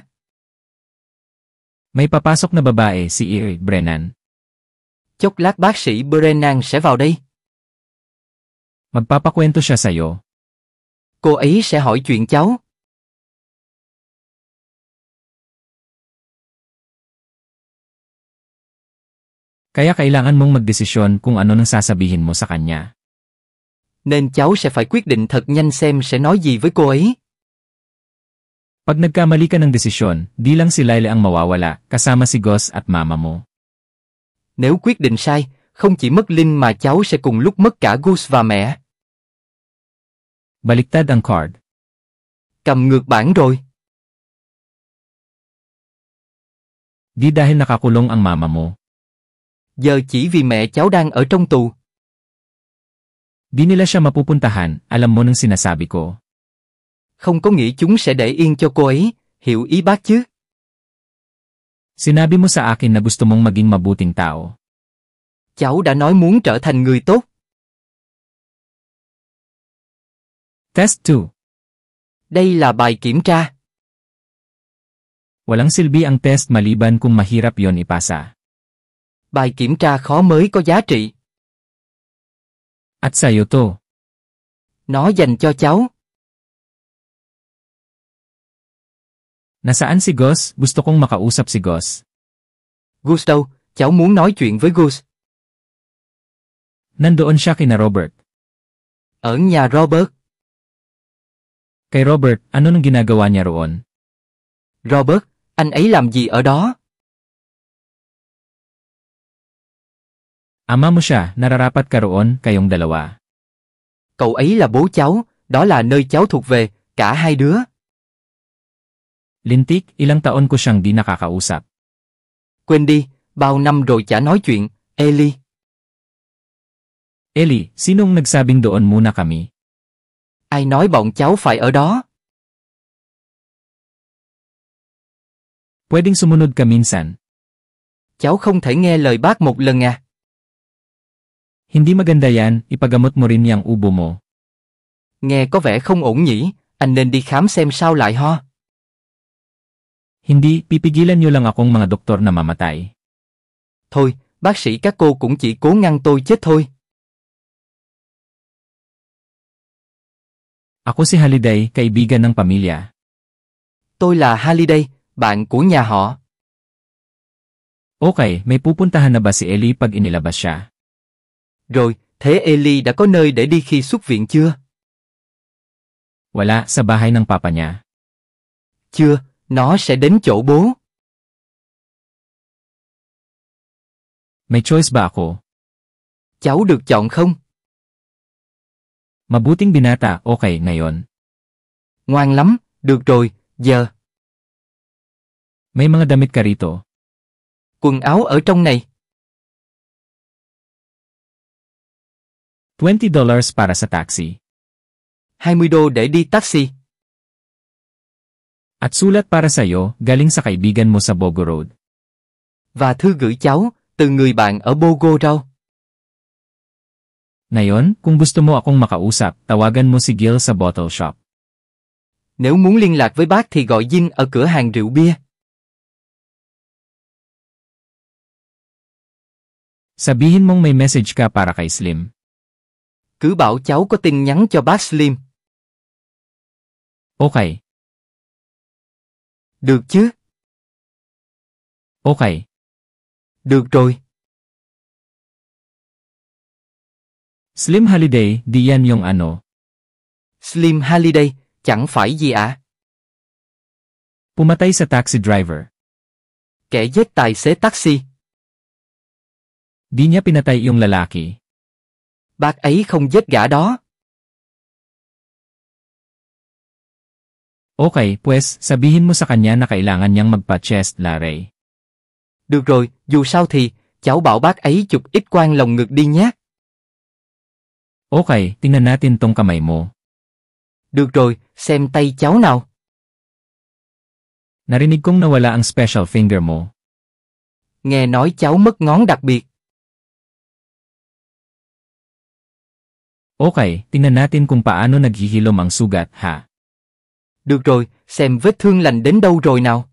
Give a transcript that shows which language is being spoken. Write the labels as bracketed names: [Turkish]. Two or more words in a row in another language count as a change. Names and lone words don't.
[Filipino] May papasok na babae si Brennan. [Vietnamese] Chốc lát bác sĩ Brennan sẽ vào đây. [Filipino] Magpapakwento siya sa'yo. [Vietnamese] Cô ấy sẽ hỏi chuyện cháu. [Filipino] Kaya kailangan mong magdesisyon kung ano nang sasabihin mo sa kanya. [Vietnamese] Nên cháu sẽ phải quyết định thật nhanh xem sẽ nói gì với cô ấy. [Filipino] Pag nagkamali ka ng desisyon, di lang si Lyle ang mawawala, kasama si Gus at mama mo. [Vietnamese] Nếu quyết định sai, không chỉ mất Linh mà cháu sẽ cùng lúc mất cả Gus và mẹ. [Filipino] Baliktad ang card. [Vietnamese] Cầm ngược bản rồi. [Filipino] Di dahil nakakulong ang mama mo. [Vietnamese] Giờ chỉ vì mẹ cháu đang ở trong tù. [Filipino] Di nila siya mapupuntahan, alam mo nang sinasabi ko. [Vietnamese] Không có nghĩa chúng sẽ để yên cho cô ấy, hiểu ý bác chứ? [Filipino] Sinabi mo sa akin na gusto mong maging mabuting tao. [Vietnamese] Cháu đã nói muốn trở thành người tốt. [English] Test 2. [Vietnamese] Đây là bài kiểm tra. [Filipino] Walang silbi ang test maliban kung mahirap yon ipasa. [Vietnamese] Bài kiểm tra khó mới có giá trị. [Filipino] At sa'yo to. [Vietnamese] Nó dành cho cháu. [Filipino] Nasaan si Gus? Gusto kong makausap si Gus. [Vietnamese] Gus đâu? Cháu muốn nói chuyện với Gus. [Filipino] Nandoon siya kina Robert. [Vietnamese] Ở nhà Robert. [Filipino] Kay Robert, ano nang ginagawa niya roon? [Vietnamese] Robert, anh ấy làm gì ở đó? [Filipino] Ama mo siya, nararapat ka roon, kayong dalawa. [Vietnamese] Cậu ấy là bố cháu, đó là nơi cháu thuộc về, cả hai đứa. [Filipino] Lintik, ilang taon ko siyang di nakakausap. [Vietnamese] Quên đi, bao năm rồi chả nói chuyện, Ellie. [Filipino] Ellie, sinong nagsabing doon muna kami? [Vietnamese] Ai nói bọn cháu phải ở đó? [Filipino] Pwedeng sumunod ka minsan. [Vietnamese] Cháu không thể nghe lời bác một lần à? [Filipino] Hindi maganda yan, ipagamot mo rin yang ubo mo. [Vietnamese] Nghe có vẻ không ổn nhỉ, anh nên đi khám xem sao lại ho. [Filipino] Hindi, pipigilan niyo lang akong mga doktor na mamatay. [Vietnamese] Thôi, bác sĩ các cô cũng chỉ cố ngăn tôi chết thôi. [Filipino] Ako si Holiday, kaibigan ng pamilya. [Vietnamese] Tôi là Halliday, bạn của nhà họ. [Filipino] Okay, may pupuntahan na ba si Ellie pag inilabas siya? [Vietnamese] Rồi, thế Ellie đã có nơi để đi khi xuất viện chưa? [Filipino] Wala, sa bahay ng papa niya. [Vietnamese] Chưa, Nó sẽ đến chỗ bố. [Filipino] May choice ba ako? [Vietnamese] Cháu được chọn không? [Filipino] Mabuting binata, okay, ngayon. [Vietnamese] Ngoan lắm, được rồi, giờ. [Filipino] May mga damit ka rito. [Vietnamese] Quần áo ở trong này. [Filipino] $20 para sa taxi. [Vietnamese] 20 đô để đi taxi. [Filipino] At sulat para sa'yo, galing sa kaibigan mo sa Bogo Road. [Vietnamese] Và thư gửi cháu, từ người bạn ở Bogo Road. [Filipino] Ngayon, kung gusto mo akong makausap, tawagan mo si Gil sa [English] bottle shop. [Vietnamese] Nếu muốn liên lạc với bác thì gọi Jin ở cửa hàng rượu bia. [Filipino] Sabihin mong may message ka para kay Slim. [Vietnamese] Cứ bảo cháu có tin nhắn cho bác Slim. [Filipino] Okay. [Vietnamese] Được chứ? [Filipino] Okay. [Vietnamese] Được rồi. [Filipino] Slim Holiday, di yan yung ano. [Vietnamese] Slim Holiday, chẳng phải gì ạ? [Filipino] Pumatay sa taxi driver. [Vietnamese] Kẻ giết tài xế taxi. [Filipino] Di niya pinatay yung lalaki. [Vietnamese] Bác ấy không giết gã đó. [Filipino] Okay, pues, sabihin mo sa kanya na kailangan niyang magpa- [English] chest X-ray. [Vietnamese] Được rồi, dù sao thì, cháu bảo bác ấy chụp X-quang lồng ngực đi nhé. [Filipino] Okay, tingnan natin tong kamay mo. [Vietnamese] Được rồi, xem tay cháu nào. [Filipino] Narinig kong nawala ang [English] special finger [Filipino] mo. [Vietnamese] Nghe nói cháu mất ngón đặc biệt. [Filipino] Okay, tingnan natin kung paano naghihilom ang sugat, ha? [Vietnamese] Được rồi, xem vết thương lành đến đâu rồi nào.